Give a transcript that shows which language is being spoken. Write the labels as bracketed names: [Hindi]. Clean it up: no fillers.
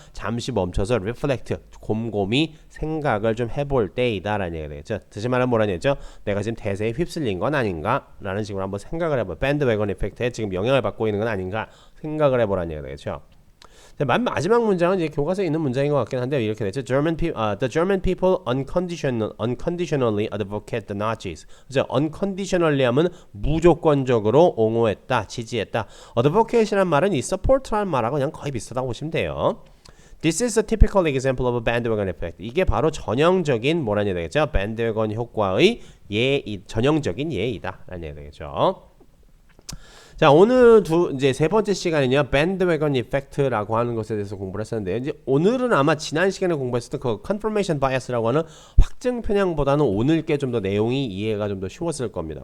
[Korean] 잠시 멈춰서 reflect 곰곰이 생각을 좀 해볼 때이다 라는 얘기가 되겠죠. 다시 말하면 뭐라는 얘기죠. 내가 지금 대세에 휩쓸린 건 아닌가 라는 식으로 한번 생각을 해봐. 밴드웨건 이펙트에 지금 영향을 받고 있는 건 아닌가 생각을 해보라는 얘기가 되겠죠. 마지막 문장은 이제 교과서에 있는 문장인 것 같긴 한데 이렇게 되죠. [English] The German people unconditionally advocate the Nazis. [Korean] 그죠? unconditionally 하면 무조건적으로 옹호했다, 지지했다. advocate이라는 말은 이 support라는 말하고 그냥 거의 비슷하다고 보시면 돼요. [English] This is a typical example of a bandwagon effect. [Korean] 이게 바로 전형적인 뭐라는 얘기 되겠죠? 밴드웨건 효과의 전형적인 예이다 라는 얘기 되겠죠. 자, 오늘 이제 세 번째 시간은요, 밴드웨건 이펙트라고 하는 것에 대해서 공부를 했었는데, 이제 오늘은 아마 지난 시간에 공부했을 때 그 confirmation bias라고 하는 확증 편향보다는 오늘 게 좀 더 내용이 이해가 좀 더 쉬웠을 겁니다.